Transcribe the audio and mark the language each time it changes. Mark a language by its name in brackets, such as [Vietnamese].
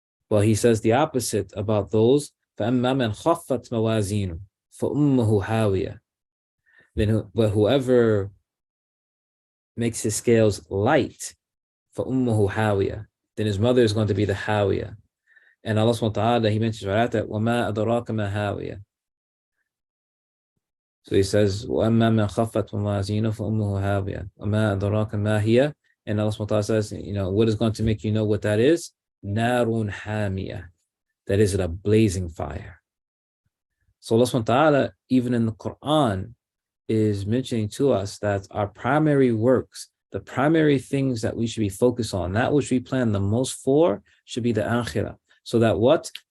[English] Well, he says the opposite about those. [Arabic] فَأَمَّا مَنْ خَفَّتْ مَوَازِينُهُ فَأُمُّهُ هَاوِيَةٌ, [English] but whoever makes his scales light, [Arabic] فَأُمُّهُ هَاوِيَةٌ, [English] then his mother is going to be the hawiyah. And Allah subhanahu wa ta'ala, he mentions right after, [Arabic] وَمَا أَدْرَاكَ مَا هَاوِيَةٌ. [English] So he says, [Arabic] وَأَمَّا مَنْ خَفَّتْ مَوَازِينُهُ فَأُمُّهُ هَاوِيَةٌ وَمَا أَدْرَاكَ مَا هِيَ. [English] And Allah subhanahu wa ta'ala says, what is going to make you know what that is? [Arabic] نَارٌ حَامِيَةٌ, [English] that is a blazing fire. So Allah subhanahu wa ta'ala, even in the Quran, is mentioning to us that our primary works, the primary things that we should be focused on, that which we plan the most for, should be the akhirah. So that what?